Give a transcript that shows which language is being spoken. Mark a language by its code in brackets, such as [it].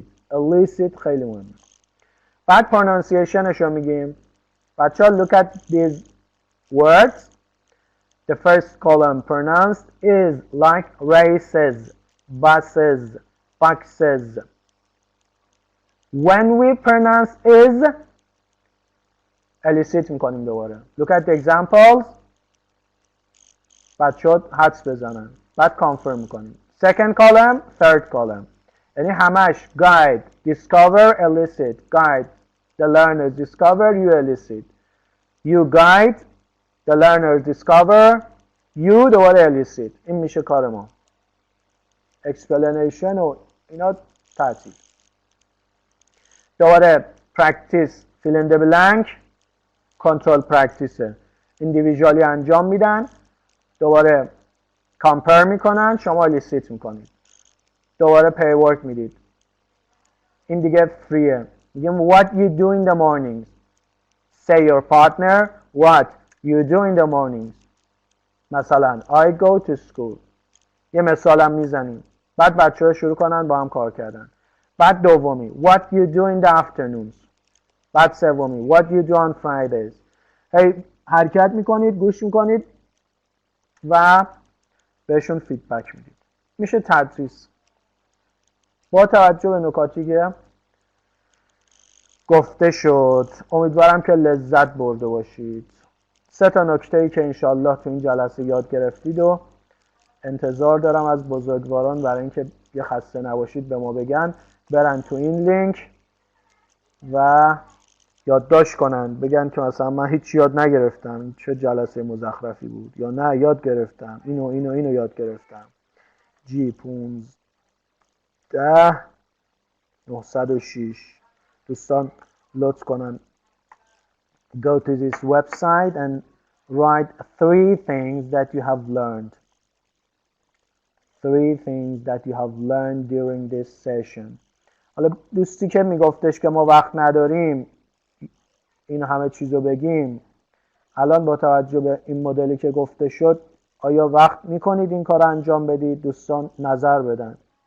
[fa] elicit خیلی مهمه. بعد pronunciationش رو میگیم. [en] بچه‌ها look at these words. The first column pronounced is like races, buses, boxes. When we pronounce is elicit [fa] میکنیم دوباره. [en] Look at the examples. [fa] بچه‌ها حدس بزنن. بعد confirm میکنیم. [en] Second column, third column. [fa] یعنی همش [en] guide, discover, elicit. Guide, the learners discover, you elicit. You guide, the learners discover, you دوباره elicit. [fa] این میشه کار ما. Explanation و اینا تعطیل. [en] دوباره practice, fill in the blank, control practice. [fa] individually انجام میدن. دوباره compare میکنن شما elicit میکنید. دوباره pay work میدید. این دیگه فریه. [en] میگیم what you do in the mornings. Say your partner what you do in the mornings. مثلا I go to school. [fa] یه مثالم میزنیم. بعد بچه‌ها شروع کنن با هم کار کردن. بعد دومی [en] what you do in the afternoons. [fa] بعد سومی [en] what you do on Fridays. [fa] هی حرکت میکنید گوش میکنید و بهشون فیدبک میدید. میشه تدریس. با توجه به نکاتی که گفته شد امیدوارم که لذت برده باشید. 3 تا نکته‌ای که انشالله تو این جلسه یاد گرفتید و انتظار دارم از بزرگواران برای اینکه یه خسته نباشید به ما بگن برن تو این لینک و یادداشت کنن بگن که مثلا من هیچ یاد نگرفتم چه جلسه مزخرفی بود یا نه یاد گرفتم اینو یاد گرفتم. G 15 906 دوستان لطف کنن [en] go to this website and write 3 things that you have learned. 3 things that you have learned during this session. [fa] حالا دوستی که میگفتش که ما وقت نداریم این همه چیزو بگیم، الان با توجه به این مدلی که گفته شد آیا وقت میکنید این کار انجام بدید؟ دوستان نظر بدن.